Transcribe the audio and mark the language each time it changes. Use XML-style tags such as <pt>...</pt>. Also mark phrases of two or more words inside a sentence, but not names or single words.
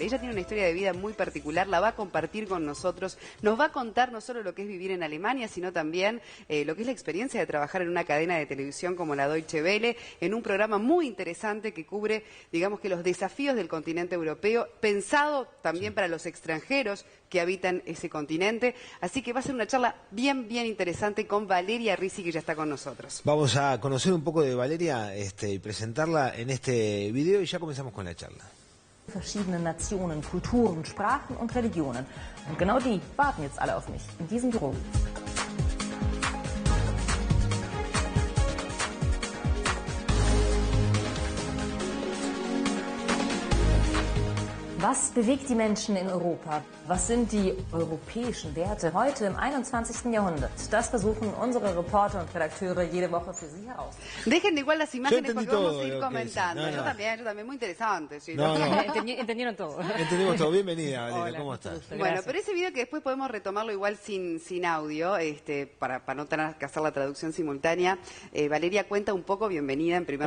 <es>Ella tiene una historia de vida muy particular, la va a compartir con nosotros, nos va a contar no solo lo que es vivir en Alemania, sino también lo que es la experiencia de trabajar en una cadena de televisión como la Deutsche Welle, en un programa muy interesante que cubre, digamos que los desafíos del continente europeo, pensado también para los extranjeros que habitan ese continente. Así que va a ser una charla bien interesante con Valeria Risi, que ya está con nosotros. Vamos a conocer un poco de Valeria y presentarla en este video y ya comenzamos con la charla.</es> <de>Verschiedene Nationen, Kulturen, Sprachen und Religionen. Und genau die warten jetzt alle auf mich in diesem Büro. Was bewegt die Menschen in Europa? Was sind die europäischen Werte heute im 21. Jahrhundert? Das versuchen unsere Reporter und Redakteure jede Woche für Sie herauszufinden.</de> <es>Dejen igual las imágenes porque vamos a ir todo comentando. no. Yo también, muy interesante. ¿Sí? No. Entendieron todo. Entendimos todo. Bienvenida, Valeria. Hola, ¿Cómo mucho estás? gusto. Bueno, Gracias. pero ese video que después podemos retomarlo igual sin audio, para no tener que hacer la traducción simultánea. Valeria, cuenta un poco, bienvenida en primer</es>